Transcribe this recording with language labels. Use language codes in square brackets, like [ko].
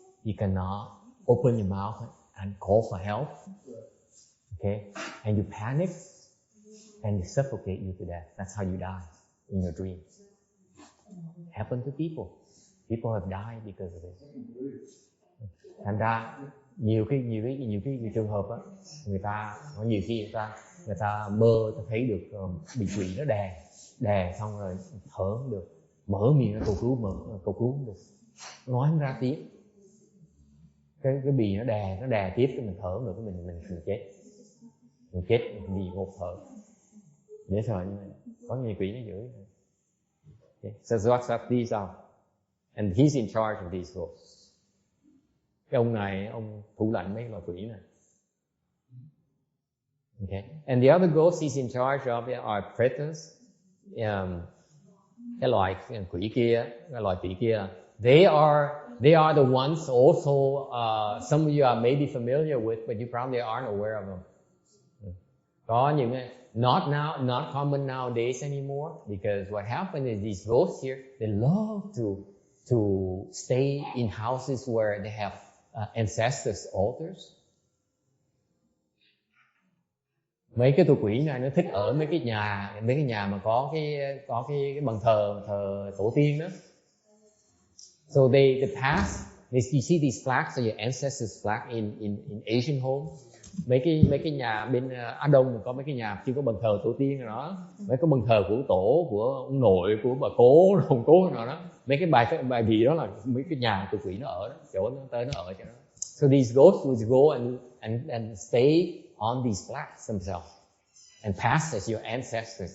[en] You cannot open your mouth and call for help. Okay, and you panic and they suffocate you to death. That's how you die in your dreams. Happened to people. People have died because of this. [vi] Thành ra nhiều cái trường hợp á, người ta có nhiều khi người ta mơ, ta thấy được bị quỷ nó đè xong rồi thở không được, mở miệng nó cầu cứu không được, nói không ra tiếng, cái bì nó đè tiếp cho mình thở không được, cái mình chết vì ngột thở, dễ sợ như vậy. Có nhiều quỷ nó giữ. Okay. [en] So what these are, and he's in charge of these ghosts. [vi] Cái ông này, ông thủ lãnh mấy loài quỷ này. Okay. [en] And the other ghosts he's in charge of are pretas. [vi] Cái loài quỷ kia, cái loài quỷ kia, [en] they are the ones also. Some of you are maybe familiar with, but you probably aren't aware of them. [vi] Có những [en] not common nowadays anymore, because what happened is these ghosts here, they love to stay in houses where they have ancestors' altars. [vi] Mấy cái tụi quỷ này nó thích ở mấy cái nhà mà có cái bàn thờ tổ tiên đó. [en] So they pass. You see these flags are your ancestors' flag in Asian homes. [vi] Mấy cái nhà bên Á Đông có mấy cái nhà chưa có bàn thờ tổ tiên rồi đó, mấy cái bàn thờ của tổ, của ông nội, của bà cố, ông cố nào đó, mấy cái bài vị đó là mấy cái nhà tụi quỷ nó ở đó, chỗ nó tới nó ở chỗ đó. [en] So these ghosts would go and stay on these flags themselves and pass as your ancestors.